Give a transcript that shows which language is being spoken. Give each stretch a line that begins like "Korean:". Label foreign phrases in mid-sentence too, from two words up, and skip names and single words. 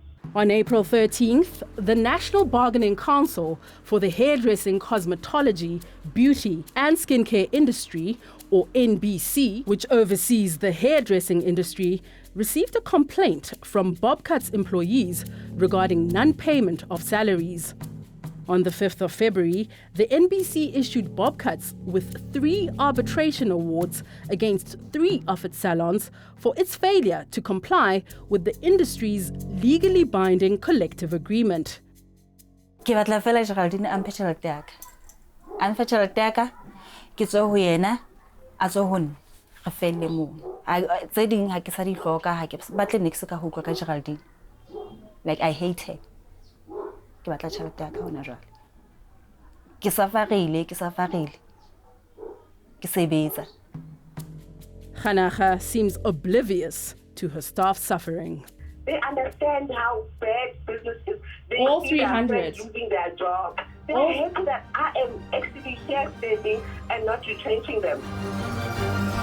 English: On April 13th, the National Bargaining Council for the Hairdressing, Cosmetology, Beauty and Skincare Industry, or NBC, which oversees the hairdressing industry, received a complaint from Bobcat's employees regarding non-payment of salaries. On the 5th of February, the NBC issued Bobcats with 3 arbitration awards against 3 of its salons for its failure to comply with the industry's legally binding collective agreement.
Southern Sotho: Ke batla fela Geraldine a mphe tšhelete ya ka. A mphe tšhelete ya ka, ke tswe ho yena, a tswe ho nna, re felle moo. Tse ding ha ke sa di hloka, ha ke batle next ka ho utlwa ka Geraldine.
English: Like I hate her.
Southern Sotho: Ke batla tšhelete ya ka hona jwale. Ke safarile, ke sebetsa.
English: Khanakha seems oblivious to her staff's suffering. They understand how bad business is. They All see their 300. friends losing their job. They're happy that I am actually here standing and not retrenching them.